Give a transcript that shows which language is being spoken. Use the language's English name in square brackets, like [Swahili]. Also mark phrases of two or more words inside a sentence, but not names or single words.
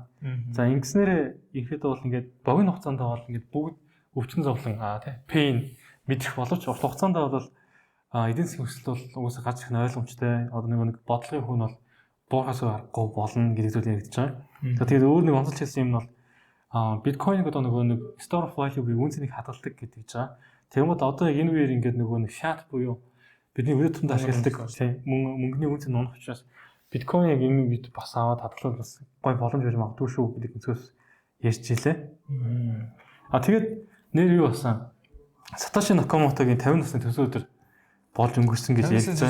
[Mongolian] За ингэснээр ерөөдөө бол ингээд богино хугацаанд бол ингээд бүгд өвчин зовлон pain мэдэх боловч урт хугацаанд бол эдийн засгийн өсөлт бол угаасаа гарч ирэх нь ойлгомжтой. Одоо нэг бодлогын хүн бол буухаас гарахгүй болно гэдэг зүйл яригдж байгаа. За тэгээд өөр нэг онцолж хэлсэн юм нь бол биткойн одоо нөгөө нэг [English] store of value- [Mongolian] гийн үн цэнийг хадгалдаг гэдэг гэж байгаа. Тэгмээд одоо яг энэ үеэр ингээд нөгөө нэг fiat буюу бидний өдөр тутамд ашигладаг тийм мөнгөний үн цэн унах учраас биткойн яг энэ үед бас аваад хадгалах бас гой боломж байж магадгүй шүү гэдэг өнцгөөс ярьж илээ. Тэгээд нэр юу басан Satoshi Nakamoto-гийн 50 насны төсөө өдөр болж өнгөрсөн гэж ярьж байгаа.